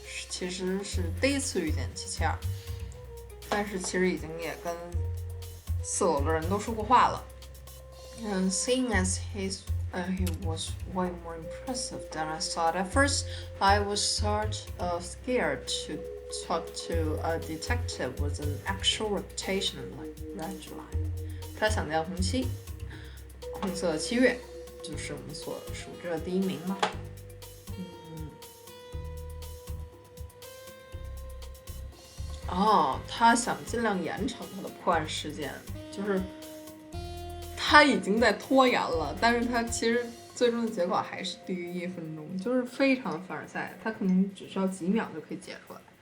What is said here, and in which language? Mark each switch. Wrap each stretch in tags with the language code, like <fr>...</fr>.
<zh>其实是第一次遇见772，但是其实已经也跟4楼的人都说过话了。</zh> <en>Seeing as he was way more impressive than I thought at first, I was sort of scared to talk to a detective with an actual reputation like Red July.</en> <zh>他想见红色7月，就是我们所熟知的第1名嘛。他想尽量延长他的破案时间，就是他已经在拖延了，但是他其实最终的结果还是低于1分钟，就是非常凡尔赛，他可能只需要几秒就可以解出来。</zh>